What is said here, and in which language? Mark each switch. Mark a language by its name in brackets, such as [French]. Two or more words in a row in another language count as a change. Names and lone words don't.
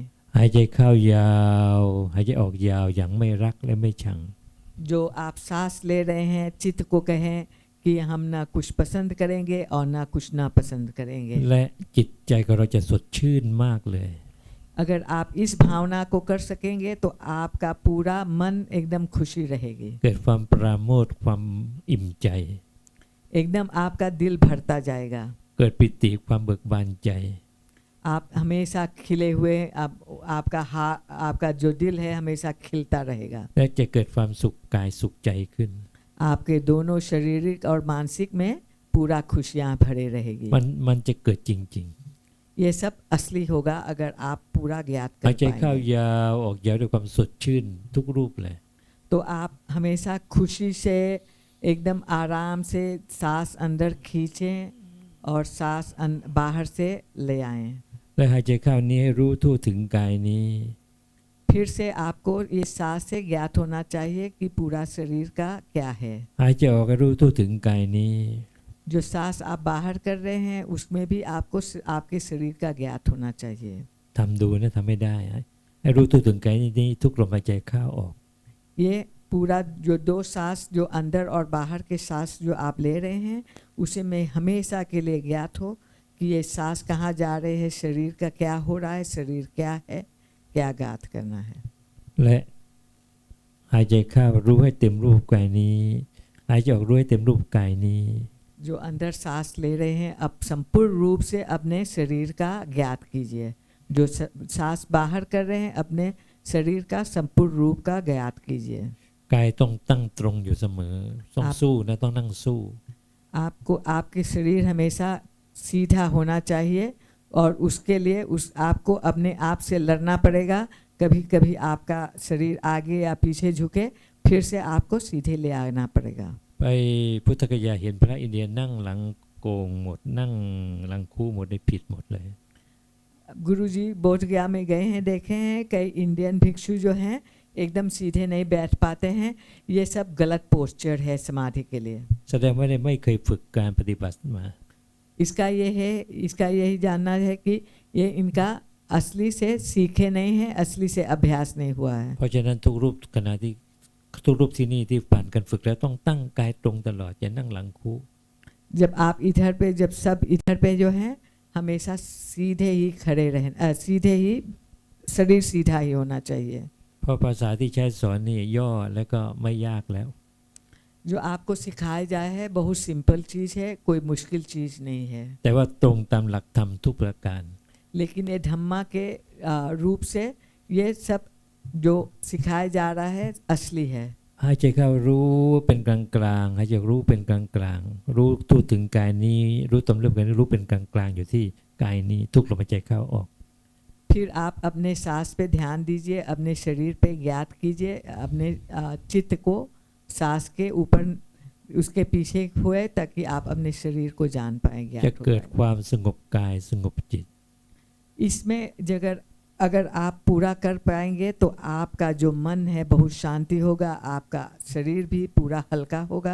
[Thai] หายใจเข้ายาวหายใจออกยาวอย่างไม่รักและไม่ชัง [Hindi] जो आप सांस ले रहे हैं चित्त को कहें कि हम ना कुछ पसंद करेंगे और ना कुछ ना पसंद करेंगे [Thai] และจิตใจของเราจะสดชื่นมากเลย [Hindi] अगर आप इस भावना को कर सकेंगे तो आपका पूरा मन एकदम खुशी रहेगी [Thai] เกิดความปราโมทย์ความอิ่มใจ [Hindi] एकदम आपका दिल भरता जाएगा [Thai] เกิดปิติความเบิกบานใจ [Hindi] आप हमेशा खिले हुए आपका जो दिल है हमेशा खिलता रहेगा [Thai] และจะเกิดความสุขกายสุขใจขึ้น [Hindi] आपके दोनों शारीरिक और मानसिक में पूरा खुशियाँ भरे रहेगी। [Thai] มันจะเกิดจริง [Hindi] ये सब असली होगा अगर आप पूरा ज्ञात [Thai] ๆหา [Hindi] कर [Thai] ยใจเข้า [Hindi] पाएंगे। [Thai] ยาวออกยาวด้วยความสดชื่นทุกรูปเลย [Hindi] तो आप हमेशा खुशी से एकदम आराम से सांस अंदर खींचें और सांस बाहर से ले आएं। [Thai] และหายใจเข้านี้ให้รู้ทั่วถึงกายนี้ [Hindi] फिर से आपको ये सांस से ज्ञात होना चाहिए कि पूरा शरीर का क्या है। [Thai] หายใจออกให้รู้ทั่วถึงกายนี้ [Hindi] जो सांस आप बाहर कर रहे हैं उसमें भी आपको आपके शरीर का ज्ञात होना चाहिए। [Thai] ทำดูนะทำไม่ได้ให้รู้ทั่วถึงกายนี้ทุกลมหายใจเข้าออก [Hindi] ये पूरा जो दो सांस जो अंदर और बाहर के सांस जो आप ले रहे हैं उसे में हमेशा के लिए ज्ञात हो कि ये सांस कहाँ जा रहे हैं, शरीर का क्या हो रहा है, शरीर क्या है, क्या ज्ञात करना है। [Thai] และหายใจเข้ารู้ให้เต็มรูปกายนี้หายใจออกรู้ให้เต็มรูปกายนี้ [Hindi] जो अंदर सांस ले रहे हैं अब संपूर्ण रूप से अपने शरीर का ज्ञात कीजिए। जो सांस बाहर कर रहे हैं अपने शरीर का संपूर्ण रूप का ज्ञात कीजिए। [Thai] กายต้องตั้งตรงอยู่เสมอต้องสู้นะต้องนั่งสู้ [Hindi] आपको आपके शरीर हमेशा सीधा होना चाहिए और उसके लिए आपको अपने आप से लड़ना पड़ेगा। कभी कभी आपका शरीर आगे या पीछे झुके फिर से आपको सीधे ले आना पड़ेगा। [Thai] ไปพุทธกยาเห็นพระอินเดียนั่งหลังโกงหมดนั่งหลังคู่หมดได้ผิดหมดเลย [Hindi] गुरुजी बोधगया में गए हैं, देखे हैं कई इंडियन भिक्षु जो हैं एकदम सीधे नहीं बैठ पाते हैं। ये सब गलत पोस्चर है समाधि के लिए। [Thai] แสดงว่าไม่เคยฝึกการปฏิบัติมา [Hindi] इसका यही जानना है कि ये इनका असली से सीखे नहीं है, असली से अभ्यास नहीं हुआ है। [Thai] เพราะฉะนั้นทุกรูปขณะที่ทุกรูปที่นี่ที่ผ่านการฝึกแล้วต้องตั้งกายตรงตลอดอย่านั่งหลังคู่ [Hindi] जब आप इधर पे जब सब इधर पे जो है हमेशा सीधे ही खड़े रहें, सीधे ही शरीर सीधा ही होना चाहिए। [Thai] เพราะภาษาที่ใช้สอนนี่ย่อแล้วก็ไม่ยากแล้ว [Hindi] जो आपको सिखाया जाए है बहुत सिंपल चीज़ है, कोई मुश्किल चीज़ नहीं है। [Thai] แต่ว่าตรงตามหลักธรรมทุกประการ [Hindi] लेकिन ये धम्मा के रूप से ये सब जो सिखाया जा रहा है असली है। [Thai] หายใจเข้ารู้เป็นกลางกลางหายใจรู้เป็นกลางกลางรู้ทั่วถึงกายนี้รู้ตามเรื่องกายนี้รู้เป็นกลางกลางอยู่ที่กายนี้ทุกลมหายใจเข้าออก [Hindi] फिर आप अपने सांस पे ध्यान दीजिए, अपने शरीर पे ज्ञात कीजिए, अपने चित्त को सांस के ऊपर उसके पीछे हुए ताकि आप अपने शरीर को जान पाए, [Thai] จะ [Hindi] ज्ञात हो [Thai] เกิด [Hindi] पाए। [Thai] ความสงบกายสงบจิต [Hindi] इसमें अगर आप पूरा कर पाएंगे तो आपका जो मन है बहुत शांति होगा, आपका शरीर भी पूरा हल्का होगा।